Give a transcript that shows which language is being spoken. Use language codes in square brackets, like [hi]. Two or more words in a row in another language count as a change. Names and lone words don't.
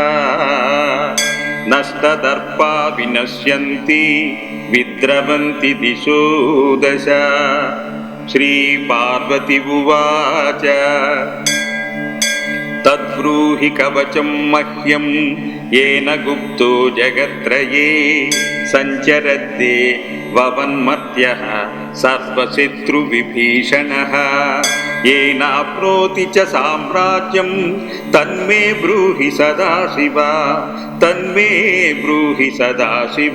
[sa] నష్టదర్పా వినశ్యంతి విద్రవంతి దిశో దశ. శ్రీ పార్వతి ఉవాచ తద్బ్రూహి కవచం మహ్యం येन गुप्तो जगत्त्रये संचरद्दे ववन्मत्यः सर्वशत्रुविभीषणः येनाप्नोति च साम्राज्यं तन्मे ब्रूहि सदाशिव तन्मे ब्रूहि सदाशिव।